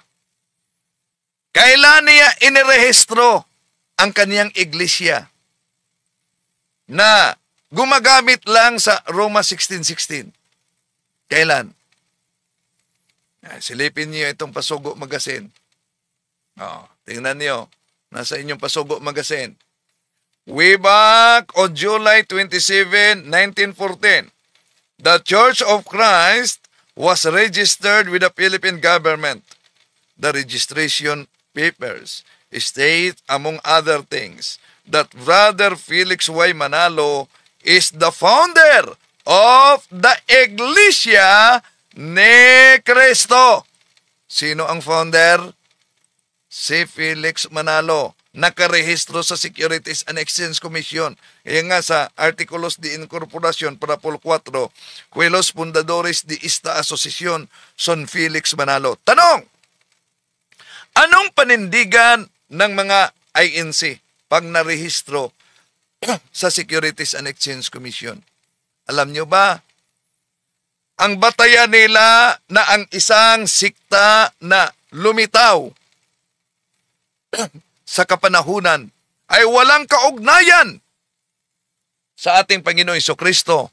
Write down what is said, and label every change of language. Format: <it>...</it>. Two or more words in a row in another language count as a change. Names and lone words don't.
<tl>Kailan niya inirehistro ang kaniyang iglesia na gumagamit lang sa Roma 16:16? Kailan? Silipin niyo itong Pasugo Magazine. Tingnan niyo. Nasa inyong Pasugo Magazine.</tl> <en>Way back on July 27, 1914, the Church of Christ was registered with the Philippine government. The registration papers state, among other things, that Brother Felix Y. Manalo is the founder of the Iglesia ni Cristo.</en> <tl>Sino ang founder? Si Felix Manalo. Nakarehistro sa Securities and Exchange Commission. Kaya nga sa</tl> <es>Artículos de Incorporación para Pol 4, Cuelos Fundadores de esta Asociación son Felix Manalo. Tanong!</es> <tl>Anong panindigan ng mga INC pag narehistro sa Securities and Exchange Commission? Alam nyo ba? Ang batayan nila na ang isang sikta na lumitaw sa kapanahunan ay walang kaugnayan sa ating Panginoong Jesucristo.</tl>